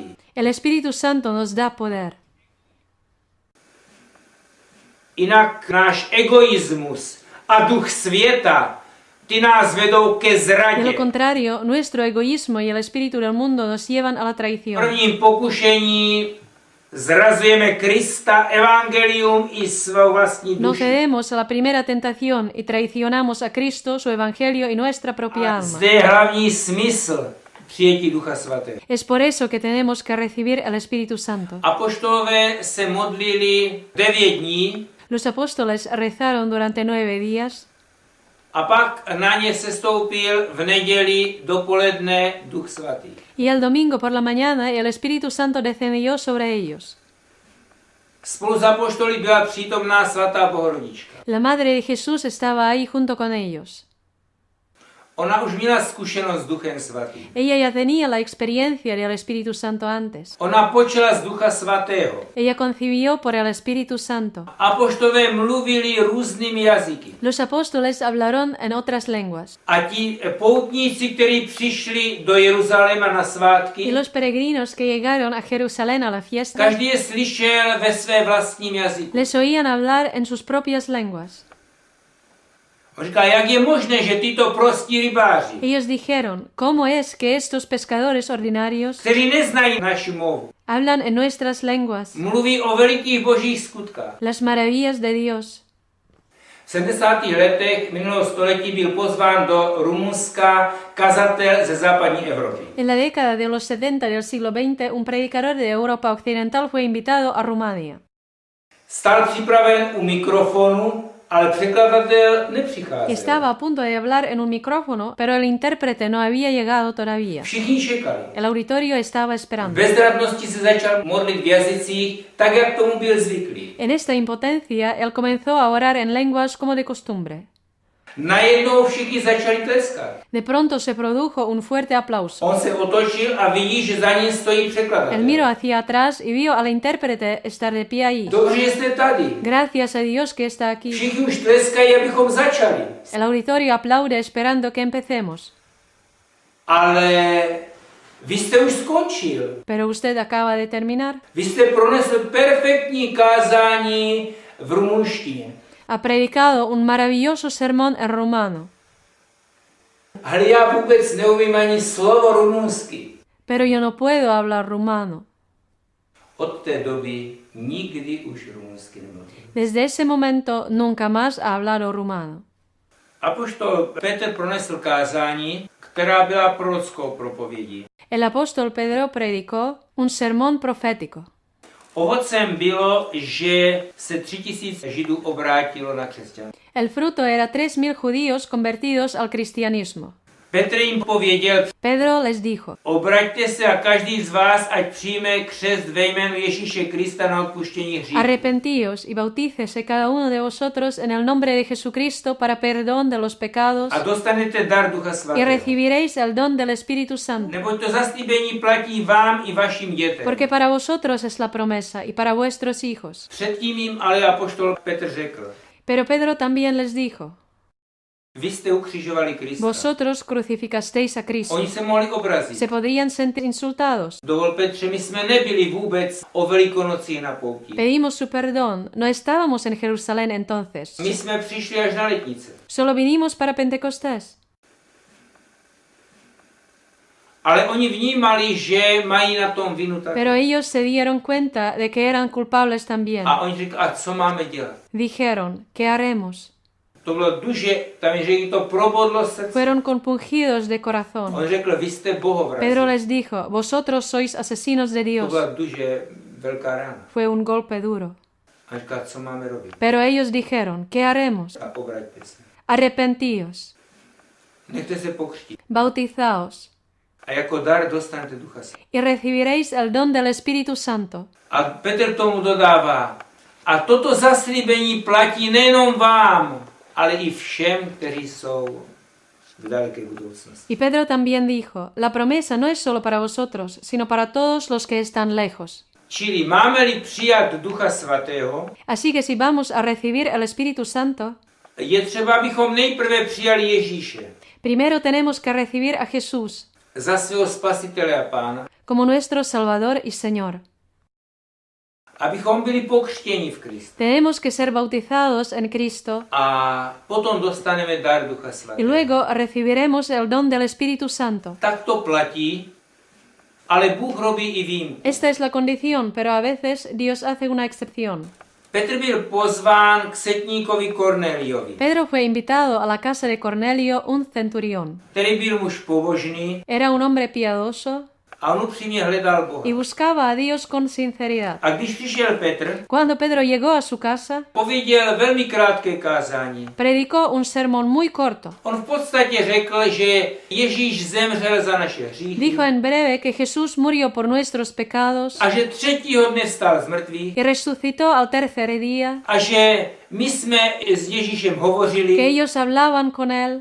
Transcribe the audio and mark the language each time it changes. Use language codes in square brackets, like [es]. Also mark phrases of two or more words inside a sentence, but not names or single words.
[es] El Espíritu Santo nos da poder. [cs] Jinak náš egoismus a duch světa, ty nás vedou ke [es] De lo [cs] zradě. [es] contrario, nuestro egoísmo y el espíritu del mundo nos llevan a la [cs] V [es] traición. [cs] prvním pokušení zrazujeme Krista, evangelium i svou vlastní [es] No [cs] duši. [es] cedemos a la primera tentación y traicionamos a Cristo, su evangelio y nuestra propia [cs] A [es] alma. [cs] zde je hlavní smysl přijetí Ducha Svatého. [es] Es por eso que tenemos que recibir el Espíritu Santo. [cs] Apoštolové se modlili 9 dní [es] Los apóstoles rezaron durante 9 días [cs] a pak na ně sestoupil v neděli dopoledne Duch Svatý. [es] y el domingo por la mañana el Espíritu Santo descendió sobre ellos. [cs] Spolu s apoštoly byla přítomná svatá Bohorodička. [es] La Madre de Jesús estaba ahí junto con ellos. [cs] Ona už měla zkušenost s Duchem Svatým. [es] Ella ya tenía la experiencia del Espíritu Santo antes. [cs] Ona počala z Ducha Svatého. [es] Ella concibió por el Espíritu Santo. [cs] Apoštolové mluvili různými jazyky. [es] Los apóstoles hablaron en otras lenguas. [cs] A ti poutníci, kteří přišli do Jeruzaléma na [es] Y [cs] svátky, [es] los peregrinos que llegaron a Jerusalén a la fiesta [cs] každý je slyšel ve své vlastním jazyku. [es] les oían hablar en sus propias lenguas. [cs] On říká, jak je možné, že tyto prostí rybáři, [es] Ellos dijeron, ¿cómo es que estos pescadores ordinarios [cs] kteří neznají naši movu, [es] hablan en nuestras lenguas [cs] mluví o velikých božích skutkách. [es] las maravillas de Dios? [cs] V 70. letech minulého století byl pozván do Rumunska kazatel ze západní Evropy. [es] En la década de los 70 del siglo XX, un predicador de Europa Occidental fue invitado a Rumania. [cs] Stál připraven u mikrofonu, ale překladatel nepřicházel. [es] Estaba a punto de hablar en un micrófono, pero el intérprete no había llegado todavía. [cs] Všichni čekali. [es] El auditorio estaba [cs] V [es] esperando. [cs] bezradnosti se začal modlit v jazycích, tak jak tomu byl zvyklý. [es] En esta impotencia, él comenzó a orar en lenguas como de costumbre. [cs] najednou všichni začali tleskat. [es] De pronto se produjo un fuerte aplauso. [cs] On se otočil a vidí, že za ním stojí [es] Él [cs] překladatel. [es] miró hacia atrás y vio al intérprete estar de pie ahí. [cs] Dobře, že jste tady. [es] Gracias a Dios que está aquí. [cs] Všichni už tleskají, abychom začali. [es] El auditorio aplaude esperando que empecemos. [cs] Ale vy jste už skončil. [es] Pero usted acaba de terminar. [cs] Vy jste pronesl perfektní kázání v rumunštině. [es] Ha predicado un maravilloso sermón en rumano. [cs] Ale já vůbec neumím ani slovo rumunsky. [es] Pero yo no puedo hablar rumano. [cs] Od té doby nikdy už rumunsky nemluvil. [es] Desde ese momento nunca más ha hablado rumano. [cs] Apoštol Petr pronesl kázání, která byla prorockou propovědí. [es] El apóstol Pedro predicó un sermón profético. [cs] Ovocem bylo, že se 3000 Židů obrátilo na křesťanství. [es] El fruto era 3000 judíos convertidos al cristianismo. [cs] Petr jim pověděl, [es] Pedro les dijo: [cs] obraťte se a každý z vás, ať přijme křest ve jménu Ježíše Krista na odpuštění hříchů. [es] Arrepentíos y bautícese cada uno de vosotros en el nombre de Jesucristo para perdón de los pecados [cs] A dostanete dar Ducha [es] y [cs] Svatého. [es] recibiréis el don del Espíritu Santo. [cs] Neboť to zaslíbení platí vám i vašim dětem. [es] Porque para vosotros es la promesa y para vuestros hijos. [cs] Předtím jim ale apoštol Petr řekl, [es] Pero Pedro también les dijo: [cs] vy jste ukřižovali Krista. [es] vosotros crucificasteis a Cristo. [cs] Oni se mohli obrazit. [es] Se podrían sentir insultados. [cs] Dovol Petře, my jsme nebyli vůbec o Velikonoci na pouti. [es] Pedimos su perdón. No estábamos en Jerusalén entonces. [cs] My jsme přišli až na letnice. [es] Solo vinimos para Pentecostés. [cs] Ale oni vnímali, že mají na tom vinu taky. [es] Pero ellos se dieron cuenta de que eran culpables también. [cs] A oni řekli, a co máme dělat? [es] Dijeron: ¿qué haremos? [cs] To bylo duže, tam je, že jim to probodlo srdce. [es] Fueron compungidos de corazón. [cs] On řekl, vy jste bohovrazi. [es] Pedro les dijo: vosotros sois asesinos de [cs] To [es] Dios. [cs] byla duže velká rána. [es] Fue un golpe duro. [cs] A říká, co máme robit? [es] Pero ellos dijeron: ¿qué haremos? [cs] A obraťte se. [es] Arrepentíos, [cs] Nechte se pokřtít. [es] bautizaos [cs] A jako dar dostanete Ducha Svatého. [es] y recibiréis el don del Espíritu Santo. [cs] A Petr tomu dodává, a toto zaslíbení platí nejenom vám, ale i všem, kteří jsou v daleké budoucnosti. [es] Y Pedro también dijo: la promesa no es solo para vosotros, sino para todos los que están lejos. [cs] Čili máme-li přijat Ducha Svatého, [es] Así que si vamos a recibir el Espíritu Santo, [cs] je třeba, abychom nejprve přijali Ježíše [es] primero tenemos que recibir a Jesús [cs] za svého spasitele a pána, [es] como nuestro Salvador y Señor. [cs] abychom byli pokřtěni v Kristu. [es] Tenemos que ser bautizados en Cristo [cs] A potom dostaneme dar Ducha [es] y [cs] Svatého. [es] luego recibiremos el don del Espíritu Santo. [cs] Tak to platí, ale Bůh robí i výjimku. [es] Esta es la condición, pero a veces Dios hace una excepción. [cs] Petr byl pozván k setníkovi Korneliovi, [es] Pedro fue invitado a la casa de Cornelio, un centurión. [cs] který byl muž pobožný [es] Era un hombre piadoso [cs] a on upřímně hledal Boha. [es] y buscaba a Dios con sinceridad. [cs] A když přišel Petr, [es] Cuando Pedro llegó a su casa, [cs] pověděl velmi krátké kázání. [es] predicó un sermón muy corto. [cs] On v podstatě řekl, že Ježíš zemřel za naše hříchy [es] Dijo en breve que Jesús murió por nuestros pecados [cs] a že třetího dne vstal z mrtvých [es] y resucitó al tercer día, [cs] a že my jsme s Ježíšem [es] que [cs] hovořili. [es] ellos hablaban con él.